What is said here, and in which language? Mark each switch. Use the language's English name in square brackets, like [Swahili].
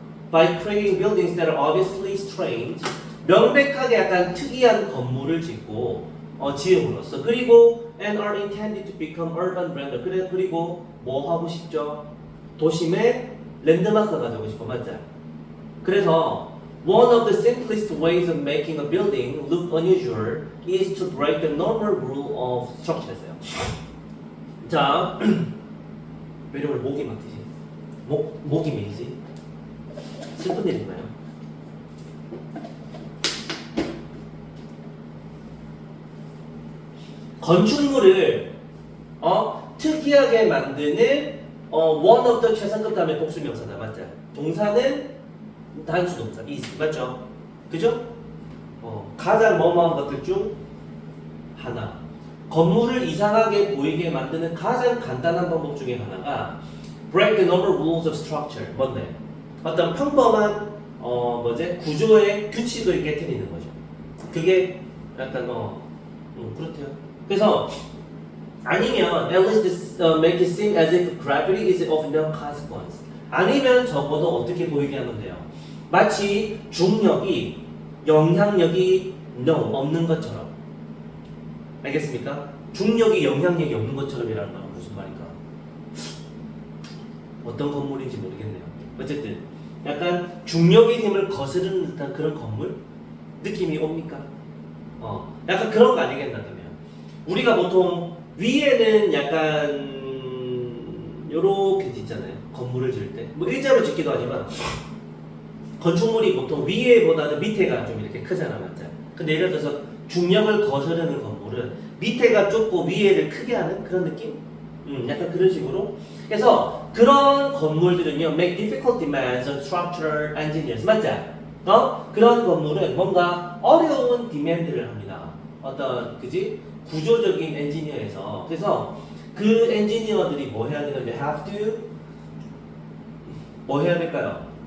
[English] by creating buildings that are obviously strange [Korean] 명백하게 약간 특이한 건물을 짓고 지음으로써 그리고 [English] and are intended to become urban brand [Korean] 그리고 뭐 하고 싶죠? 도심의 랜드마크가 되고 싶어. 맞죠? [English] 그래서 one of the simplest ways of making a building look unusual is to break the normal rule of structure였어요. [Korean] 자, 왜 이렇게 목이 막히지? 목이 밀리지? 슬픈 일인가요? 건축물을 특이하게 만드는 [English] one of the [Korean] 최상급 다음에 복수명사다. 맞죠? 동사는 단수동사 is 맞죠? 그죠? 가장 뭐뭐한 것들 중 하나. 건물을 이상하게 보이게 만드는 가장 간단한 방법 중에 하나가 [English] break the normal rules of structure. [Korean] 뭔데? 어떤 평범한 구조의 규칙을 깨뜨리는 거죠. 그게 약간 그렇대요. [English] 그래서 아니면 at least this, make it seem as if gravity is of no consequence. [Korean] 아니면 적어도 어떻게 보이게 하면 돼요. 마치 중력이 영향력이 없는 것처럼. 알겠습니까? 중력이 영향력이 없는 것처럼이라는 건 무슨 말인가? 어떤 건물인지 모르겠네요. 어쨌든 약간 중력의 힘을 거스르는 듯한 그런 건물 느낌이 옵니까? 약간 그런 거 아니겠나 그러면 우리가 보통 위에는 약간 요렇게 짓잖아요. 건물을 지을 때 뭐 일자로 짓기도 하지만 건축물이 보통 위에보다는 밑에가 좀 이렇게 크잖아, 맞죠? 근데 예를 들어서 중력을 거스르는 건물은 밑에가 좁고 위에를 크게 하는 그런 느낌? 약간 그런 식으로. 그래서 그런 건물들은요, [English] make difficult demands on structural engineers, 맞죠? [Korean] 그런 건물은 뭔가 어려운 디맨드를 합니다. 어떤 그지 구조적인 엔지니어에서. 그래서 그 엔지니어들이 뭐 해야 되는데 [English] have to [Korean] 뭐 해야 될까요?